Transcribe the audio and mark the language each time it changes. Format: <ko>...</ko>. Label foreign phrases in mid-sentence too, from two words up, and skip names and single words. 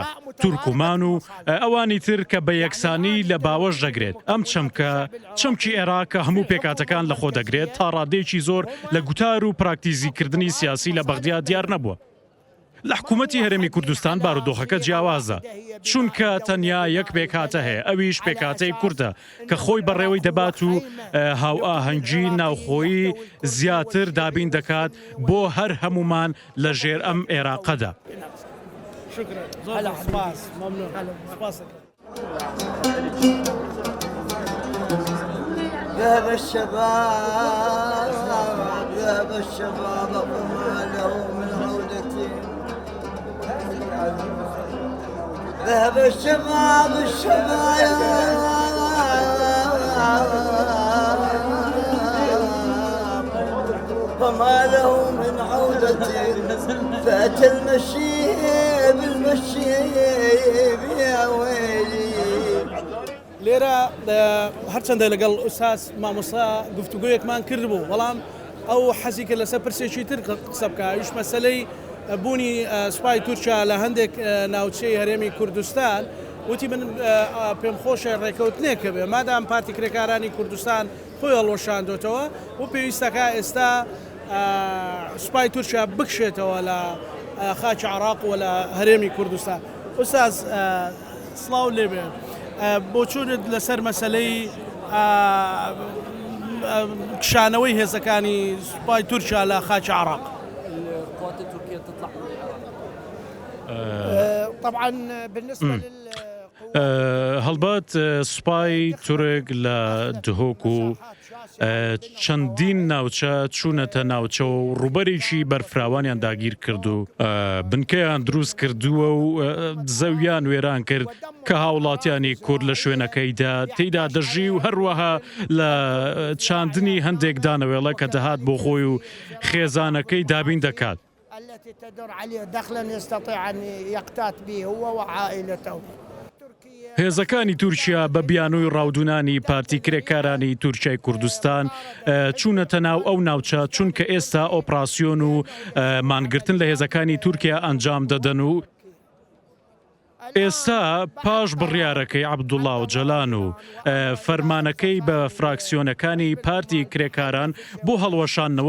<ckb>تورکومان و ئەوانی تر کە بە یەکسانی لە باوەش دەگرێت ئەم چەمکی عێراق کە هەموو پێکاتەکان لە خۆ دەگرێت تا ڕادێکی زۆر لە گوتار و پراکتیزیکردنی سیاسی لە بەغداد دیار نەبووە لە حکوومەتی هەرێمی کوردستان بارودۆخەکە جیاوازە چونکە تەنیا یەک پێکهاتە هەیە ئەویش پێکهاتەی کوردە کە خۆی بەڕێوەی دەبات و هاو ئاهەنگی ناوخۆیی زیاتر دابین دەکات بۆ هەر هەمومان لە ژێر ئەم عێراقەدا</ckb> <ar>ذهب الشباب ذهب الشباب فما له من عودة ذهب الشباب فما له من عودة فأتى المشي بالمشي يا ويلي</ar> <ckb>لێرە هەرچەندە لەگەڵ ئوستاز مامۆستا گفتوگویەکمان کردبوو بەڵام ئەو حەزیکە لەسەر پرسێکی تر قسە بکە ئەویش مەسەلەی بوونی سوپای تورکیا لە هەندێک ناوچەی هەرێمی کوردستان وتی من پێم خۆشە ڕێکەوتنێکە بێ مادام پارتی کرێکارانی کوردستان خۆی هەڵۆشاندۆتەوە و پێویستەکە ئێستا سوپای تورکیا بکشێتەوە لە خاکی عێراق و لە هەرێمی کوردستان ئوستاز سڵاو لێبێ بۆچوونت لەسەر مەسەلەی کشانەوەی هێزەکانی سوپای تورکیا لە خاکی عێراق</ckb> <ar>القوات التركية تطلع طبعا بالنسبة</ar> <ckb>هەڵبەت سوپای تورک لە دهۆک و چەندین ناوچە چوونەتە ناوچە و ڕوبەرێکی بەرفراوانیان داگیر کرد و بنکەیان دروست کردووە و زەویان وێران کرد کە هاوڵاتیانی کورد لە شوێنەکەیدا تێیدا دەژی و هەروەها لە چاندنی هەندێک دانەوێڵە کە دەهات بۆ خۆی و خێزانەکەی دابین دەکات</ckb> <ar>التي تدر عليه دخلا يستطيع أن يقتات به هو وعائلته</ar> <ckb>هێزەکانی تورکیا بە بیانووی ڕاودونانی پارتی کرێکارانی تورکیای کوردستان چوونەتە ناو ئەو ناوچە چونکە ئێستا ئۆپراسیۆن و مانگرتن لە هێزەکانی تورکیا ئەنجام دەدەن و ئێستا پاش بڕیارەکەی عەبدوڵڵا ئۆجەلان و فەرمانەکەی بە فراکسیۆنەکانی پارتی کرێکاران بۆ هەڵوەشانەوە</ckb>